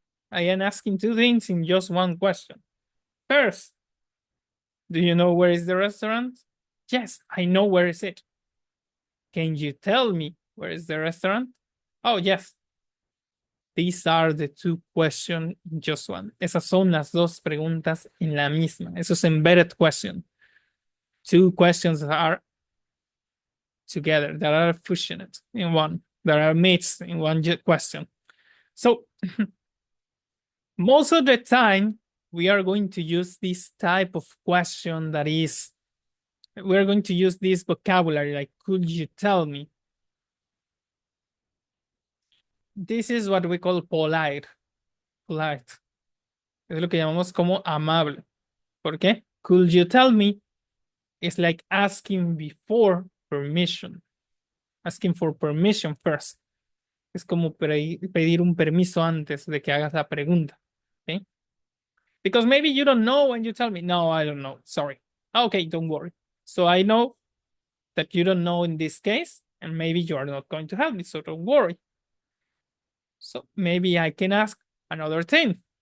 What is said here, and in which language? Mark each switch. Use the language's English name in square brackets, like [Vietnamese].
[English] I am asking two things in just one question. First, do you know where is the restaurant? Yes, I know where is it. Can you tell me where is the restaurant? Oh, yes. These are the two questions in just one. [Spanish] Esas son las dos preguntas en la misma. Eso es embedded question. [English] Two questions that are together, that are fusioned in one, that are mixed in one question. So most of the time, we are going to use this type of question that is, we're going to use this vocabulary like, could you tell me? This is what we call polite. Polite. [Spanish] Es lo que llamamos como amable. ¿Por qué? [English] Could you tell me? It's like asking before permission. Asking for permission first. [Spanish] Es como pedir un permiso antes de que hagas la pregunta. [English] Okay? Because maybe you don't know when you tell me, no, I don't know. Sorry. Okay, don't worry. So I know that you don't know in this case, and maybe you are not going to help me, so don't worry. So maybe I can ask another thing.